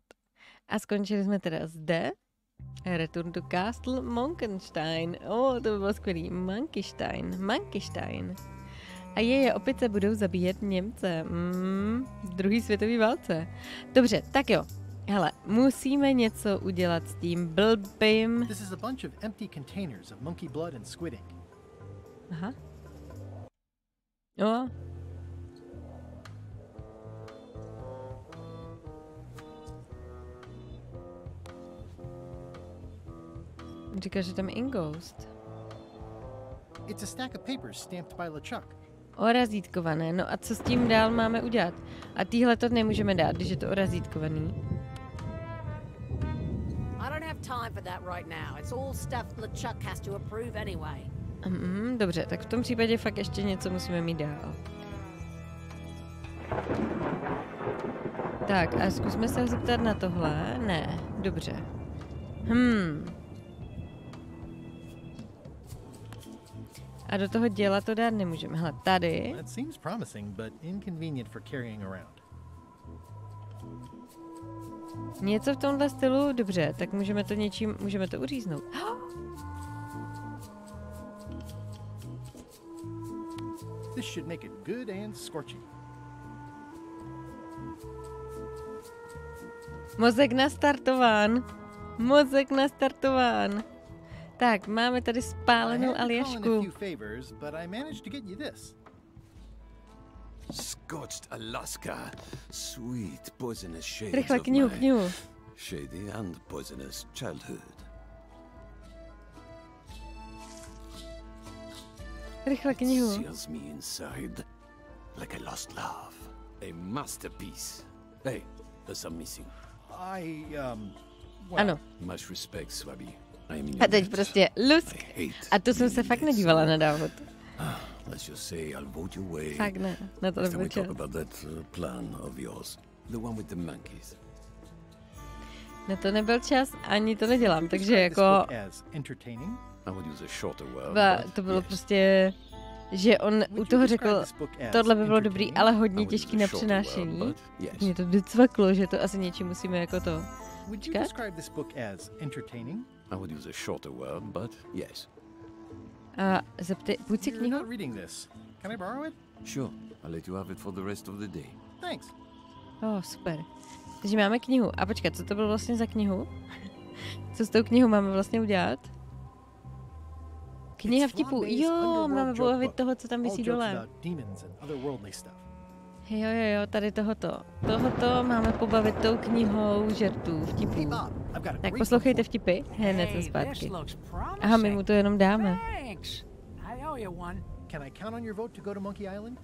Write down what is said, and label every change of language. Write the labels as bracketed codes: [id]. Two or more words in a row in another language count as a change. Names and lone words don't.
[cs] A skončili jsme teda zde. Return to Castle Monkenstein. To by bylo skvělý. Monkeystein. A opice budou zabíjet Němce. V druhé světové válce. Dobře, tak jo. Hele, musíme něco udělat s tím blbým. [en] This is a bunch of empty containers of monkey blood and squid ink. [cs] Aha. Jo. Říká, že tam je Ingoust. [en] It's a stack of papers stamped by LeChuck. [cs] Orazítkované. No a co s tím dál máme udělat? A týhle to nemůžeme dát, když je to orazítkovaný. Dobře, tak v tom případě fakt ještě něco musíme mít dál. Tak a zkusme se ho zeptat na tohle. Ne, dobře. A do toho děla to dát nemůžeme. Hele, tady. [en] That seems promising, but inconvenient for carrying around. [cs] Něco v tomhle stylu, dobře, tak můžeme to uříznout. [en] This should make it good and scorching. [cs] Mozek nastartován. Tak, máme tady spálenou Aljašku. [en] Scorched Alaska, sweet poisonous shades [cs] Rychle [en] of [cs] knihu. [en] my shady and poisonous childhood. [cs] Rychle knihu. [en] Seals me inside like a lost love. A masterpiece. Hey, there's some missing. [cs] Ano. [en] Much respect, Swabby. [cs] A teď prostě lusk. A to jsem se fakt nedívala na dávod. [en] Let's just say I'll vote your way. [cs] Fakt ne, na to nebyl čas. [en] About that plan of yours, the one with the monkeys. [cs] Na to nebyl čas, ani to nedělám, takže jako... To bylo prostě, že on u toho řekl, tohle by bylo dobrý, ale hodně těžký na přenášení. Mě to docvaklo, že to asi něčím musíme jako to... Počkat. [en] I would use a shorter word, but yes. [cs] A půjď si knihu? [en] Sure, I'll let you have it for the rest of the day. Thanks. [cs] Super. Takže máme knihu. A počkat, co to bylo vlastně za knihu? Co s tou knihou máme vlastně udělat? Kniha vtipů. Jo, máme pobavit toho, co tam visí dole. Jo, tady tohoto. Tohoto máme pobavit tou knihou žertů, vtipů. Tak poslouchejte vtipy, hned jsem zpátky. Aha, my mu to jenom dáme. [en] Can I count on your vote to go to Monkey Island?